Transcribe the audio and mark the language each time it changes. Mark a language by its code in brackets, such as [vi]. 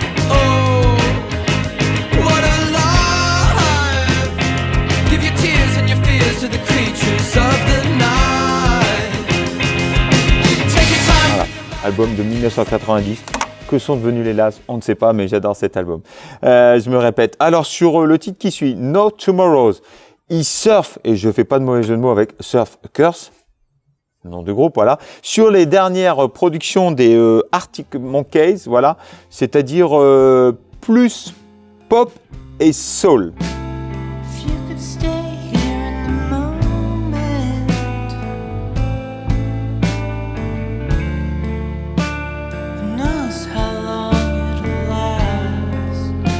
[en] Oh, what a life. Give your tears and your fears to the creatures of the night. Take your time. [fr] Voilà, album de 1990. Que sont devenus les Laz, on ne sait pas, mais j'adore cet album. Je me répète. Alors, sur le titre qui suit, No Tomorrows, il surfe, et je fais pas de mauvais jeu de mots avec Surf Curse, nom de groupe, voilà, sur les dernières productions des Arctic Monkeys, voilà, c'est-à-dire plus pop et soul. [en] If you could stay here in the moment, who knows how long it'll last?